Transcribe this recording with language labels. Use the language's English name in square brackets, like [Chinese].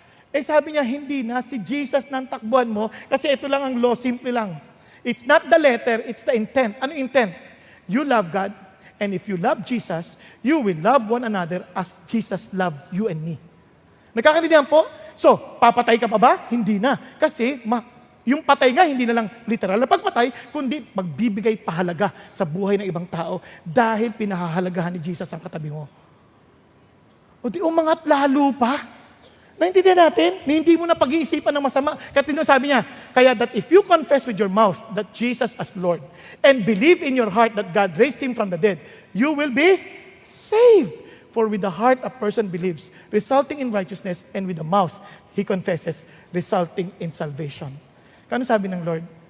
[Filipino] Eh sabi niya, hindi na, si Jesus nang takbuhan mo, kasi ito lang ang law, simple lang. [English] It's not the letter, it's the intent. [Filipino] Ano [English] intent? You love God, and if you love Jesus, you will love one another as Jesus loved you and me. [Filipino] Nagkakaintindihan po? So, papatay ka pa ba? Hindi na. Kasi, yung patay nga, hindi na lang literal na pagpatay, kundi magbibigay pahalaga sa buhay ng ibang tao dahil pinahahalagahan ni Jesus ang katabi mo. O di umangat lalo pa. Naintindihan natin? Na hindi mo na pag-iisipan ng masama. Kaya sabi niya, kaya [English] that if you confess with your mouth that Jesus as Lord and believe in your heart that God raised Him from the dead, you will be saved. For with the heart a person believes, resulting in righteousness, and with the mouth he confesses, resulting in salvation. [Filipino] Kano sabi ng Lord?